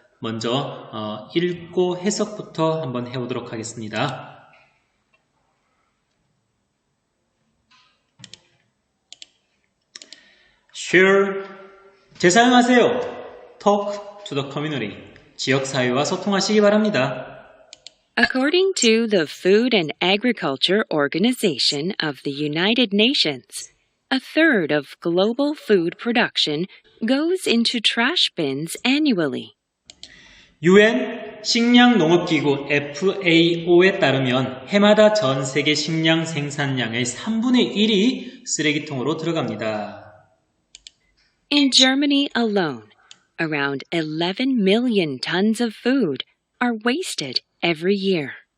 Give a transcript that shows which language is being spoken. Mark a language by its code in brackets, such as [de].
[ko] 먼저 읽고 해석부터 한번 해보도록 하겠습니다. [en] Share. [ko] 재사용하세요. [en] Talk to the community. [ko] 지역사회와 소통하시기 바랍니다. [en] According to the Food and Agriculture Organization of the United Nations, a third of global food production goes into trash bins annually. [ko] UN 식량농업기구 FAO에 따르면 해마다 전 세계 식량 생산량의 3분의 1이 쓰레기통으로 들어갑니다. [en] In Germany alone, around 11 million tons of food are wasted every year.